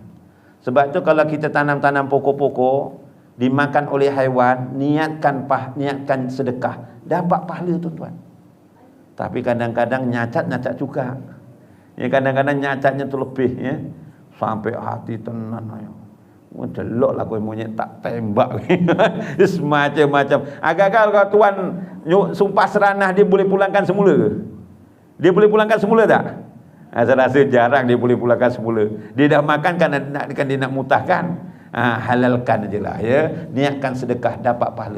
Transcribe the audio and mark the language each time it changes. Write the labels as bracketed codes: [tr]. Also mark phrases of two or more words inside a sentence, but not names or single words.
[ms] Sebab tu kalau kita tanam-tanam pokok-pokok dimakan oleh haiwan, niatkan sedekah, dapat pahala tuan-tuan. Tapi kadang-kadang nyacat juga. Ya, kadang-kadang nyacatnya tu lebih ya. [jv] Sampai hati tenan ayo. Deloklah kowe monyet tak tembak. [ms] Semacam-macam. Agak-agak kalau tuan sumpah seranah dia boleh pulangkan semula ke? Dia boleh pulangkan semula tak? Saya rasa jarang dia boleh pulangkan semula. Dia dah makan kan dia nak mutahkan. Halalkan ajalah ya, niatkan sedekah dapat pahala.